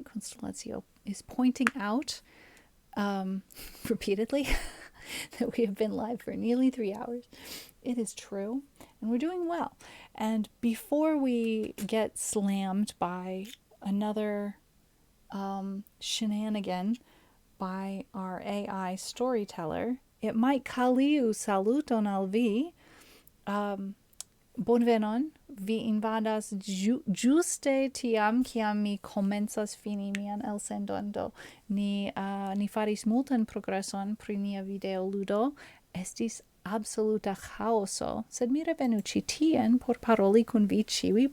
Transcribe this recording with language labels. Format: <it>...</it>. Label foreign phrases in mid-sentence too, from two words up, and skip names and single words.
<en>Constellazio is pointing out repeatedly that we have been live for nearly 3 hours. It is true, and we're doing well. And before we get slammed by another shenanigan by our AI storyteller, it might</en> <eo>kaliu saluton al vi. Bonvenon, vi invadas juste tiam kiam mi komencas fini mian elsendon, do ni faris multan progreson pri nia video ludo. Estis absoluta chaoso, sed mi revenu ĉi tien por paroli kun vi ĉiuj.</eo>